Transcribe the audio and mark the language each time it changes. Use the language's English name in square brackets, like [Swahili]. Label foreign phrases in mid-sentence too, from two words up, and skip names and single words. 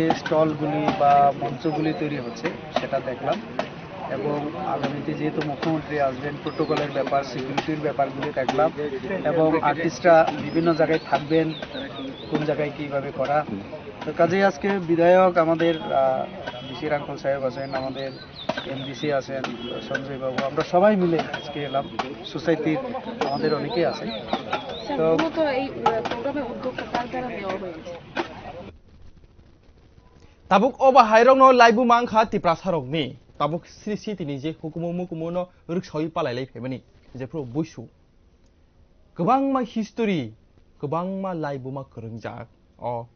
[Bangla] স্টলগুলি বা মঞ্চগুলি তৈরি হচ্ছে সেটা দেখলাম এবং আগামীতে যেহেতু মুখ্যমন্ত্রী আসবেন প্রোটোকলের ব্যাপার সিকিউরিটির ব্যাপারগুলি দেখলাম এবং আর্টিস্টরা বিভিন্ন জায়গায় থাকবেন কোন জায়গায় কীভাবে করা তো কাজেই আজকে বিধায়ক আমাদের বিসির আঙ্কল সাহেব আছেন আমাদের এমডিসি আছেন সঞ্জয় বাবু আমরা সবাই মিলে আজকে এলাম সোসাইটির আমাদের অনেকেই আছে তো এই প্রোগ্রামের উদ্যোগটা কার দ্বারা নেওয়া হয়েছে [Kok Borok] tabuk oba hairong no laibuma angkha tipra sarok ni tabuk sri tini je hukumu mukumu no ruksoi palai lai phebani je pro buisu gobangma history gobangma laibuma khorungjak o